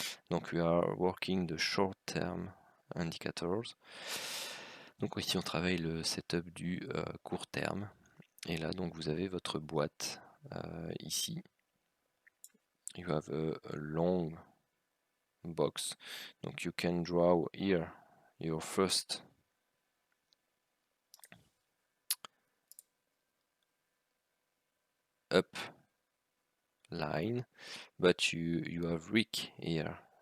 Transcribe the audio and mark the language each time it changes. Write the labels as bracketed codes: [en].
[en] Donc we are working the short term indicators. [fr] Donc ici on travaille le setup du court terme. Et là donc vous avez votre boîte ici. [en] You have a long box. Donc you can draw here your first up line, but you have weak here